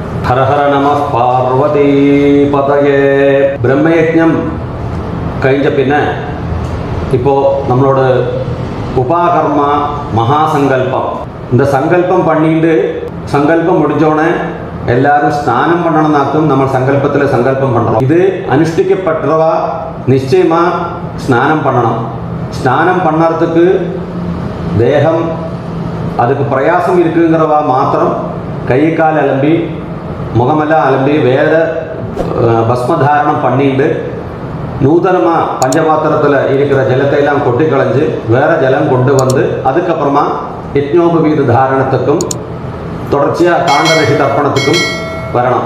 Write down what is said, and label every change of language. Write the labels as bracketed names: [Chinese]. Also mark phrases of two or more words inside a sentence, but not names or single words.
[Sanskrit] हर हर नम पार्वतीपतये. [Malayalam] ബ്രഹ്മയജ്ഞം കഴിഞ്ഞ പിന്നെ ഇപ്പോൾ നമ്മളോട് [Tamil] உபாகர்மா மகாசங்கல்பம், இந்த சங்கல்பம் பண்ணிட்டு சங்கல்பம் முடிஞ்சோடனே எல்லாரும் ஸ்நானம் பண்ணணும்னாக்கும் நம்ம சங்கல்பத்தில் சங்கல்பம் பண்ணுறோம். இது அனுஷ்டிக்கப்பட்டவா நிச்சயமாக ஸ்நானம் பண்ணணும். ஸ்நானம் பண்ணுறதுக்கு தேகம் அதுக்கு பிரயாசம் இருக்குங்கிறவா மாத்திரம் கை கால் அலம்பி முகமெல்லாம் அலம்பி வேற பஸ்மதாரணம் பண்ணிட்டு நூதனமாக பஞ்சபாத்திரத்தில் இருக்கிற ஜலத்தை எல்லாம் கொட்டி களைஞ்சு வேற ஜலம் கொண்டு வந்து அதுக்கப்புறமா யஜ்ஞோபவீத தாரணத்துக்கும் தொடர்ச்சியாக காண்டரஷி தர்ப்பணத்துக்கும் வரணும்.